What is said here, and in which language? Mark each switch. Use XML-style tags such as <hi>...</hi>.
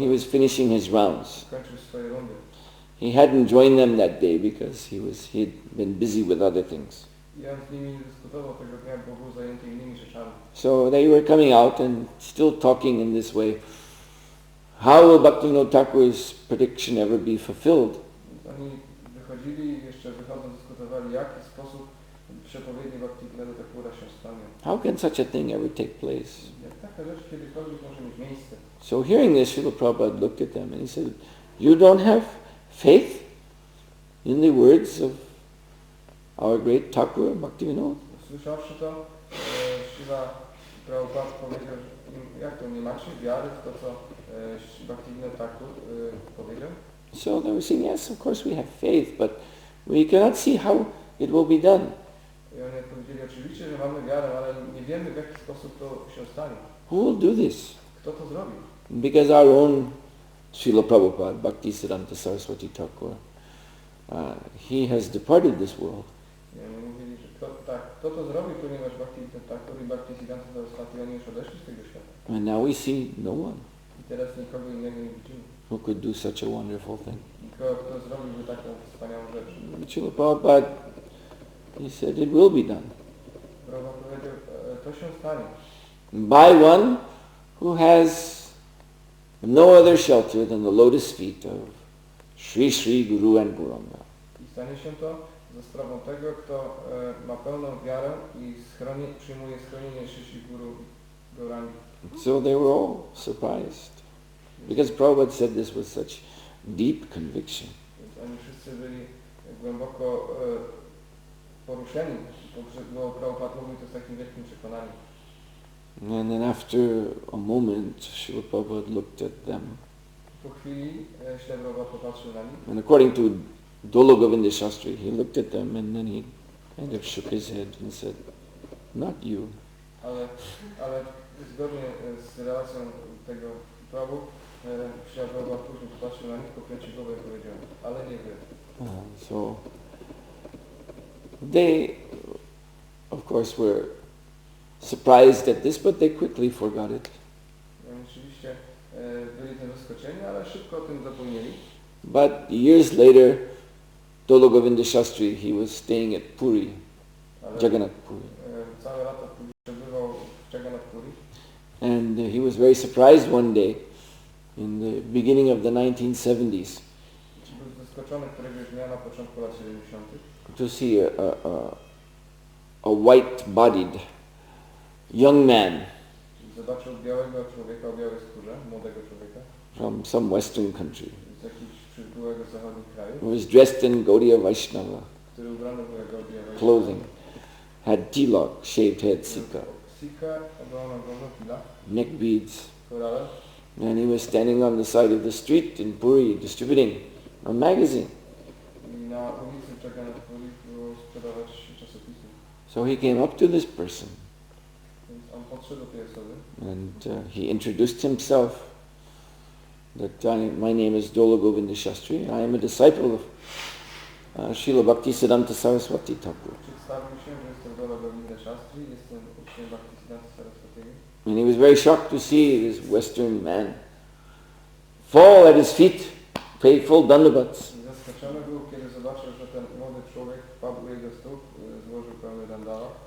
<en>He was finishing his rounds.</en> <pl>Kończył swoje rundy.</pl> <en>He hadn't joined them that day because he'd been busy with other things.</en> <pl>I on z nimi nie dyskutował tego dnia, bo był zajęty innymi rzeczami.</pl> <en>So they were coming out and still talking in this way. How will Bhaktivinoda Thakur's prediction ever be fulfilled?</en> <pl>Oni wychodzili i jeszcze wychodząc dyskutowali, w jaki sposób przepowiednie Bhaktivinoda Thakura się stanie.</pl> <en>How can such a thing ever take place?</en> <pl>Jak taka rzecz kiedykolwiek może mieć miejsce?</pl> <en>So hearing this, Srila Prabhupada looked at them and he said, you don't have faith in the words of our great Thakur, Bhaktivinoda?</en> <pl>Słyszawszy to, Srila Prabhupada powiedział, jak to, nie macie wiary w to, co Bhaktivinoda Thakur powiedział?</pl> <en>So they were saying, yes, of course we have faith, but we cannot see how it will be done.</en> <pl>I oni odpowiedzieli, oczywiście, że mamy wiarę, ale nie wiemy, w jaki sposób to się stanie.</pl> <en>Who will do this?</en> <pl>Kto to zrobi?</pl> <en>Because our own Srila Prabhupada, Bhaktisiddhanta Saraswati Thakur, he has departed this world.</en> <pl>I oni mówili, że kto to zrobi, ponieważ Bhaktivinoda Thakur i Bhaktisiddhanta Saraswati, oni już odeszli z tego świata.</pl> <en>And now we see no one</en> <pl>I teraz nikogo innego nie widzimy.</pl> <en>who could do such a wonderful thing.</en> <pl>Nikogo, kto zrobiłby taką wspaniałą rzecz.</pl> <en>Srila Prabhupada, he said, it will be done.</en> <pl>Prabhupada powiedział, to się stanie.</pl> <en>By one who has no other shelter than the lotus feet of Sri Sri Guru and Gauranga.</en> <pl>I stanie się to za sprawą tego, kto ma pełną wiarę i przyjmuje schronienie Sri Guru Gaurangi.</pl> <en>So they were all surprised, because Prabhupada said this with such deep conviction.</en> <pl>Więc oni wszyscy byli głęboko poruszeni, bo Prabhupada mówił to z takim wielkim przekonaniem.</pl> <en>And then after a moment, Srila Prabhupada looked at them.</en> <pl>Po chwili Śrila Prabhupada popatrzył na nich.</pl> <en>And according to Dolo Govinda Shastri, he looked at them and then he kind of shook his head and said, not you.</en> <pl>Ale zgodnie z relacją tego Prabhu, Śrila Prabhupada później popatrzył na nich, pokręcił głowę i powiedział, ale nie wy.</pl> <en>So they, of course, were surprised at this, but they quickly forgot it.</en> <pl>Oczywiście byli tym zaskoczeni, ale szybko o tym zapomnieli.</pl> <en>But years later, Dolo Govinda Shastri, he was staying at Puri, Jagannath Puri.</en> <pl>Całe lata później przebywał w Jagannath Puri.</pl> <en>And he was very surprised one day, in the beginning of the 1970s,</en> <pl>Był zaskoczony któregoś dnia na początku lat 70.</pl> <en>to see a white-bodied young man</en> <pl>Zobaczył białego człowieka o białej skórze, młodego człowieka</pl> <en>from some western country,</en> <pl>z jakiegoś przybyłego zachodnich krajów,</pl> <en>who was dressed in Gaudiya Vaishnava</en> <pl>który ubrany był jako Gaudiya</pl> <en>clothing, had tilak, shaved head, sika,</en> <pl>Sika, obrana głowę,</pl> <en>neck beads,</en> <pl>korale.</pl> <en>and he was standing on the side of the street in Puri distributing a magazine.</en> <pl>I na ulicy Jagannath Puri było sprzedawać czasopisy.</pl> <en>So he came up to this person</en> <pl>Więc on podszedł do tej osoby</pl> <en>and he introduced himself, that my name is Dolo Govinda Shastri, I am a disciple of Srila Bhaktisiddhanta Saraswati Thakur.</en> <pl>przedstawił się, że jestem Dolo Govinda Shastri, jestem uczniem Bhaktisiddhanta Saraswatiego.</pl> <en>And he was very shocked to see this Western man fall at his feet, pay full dandavats.</en> <pl>I zaskoczony był, kiedy zobaczył, że ten młody człowiek wpadł u jego stóp, złożył pełny dandala.</pl>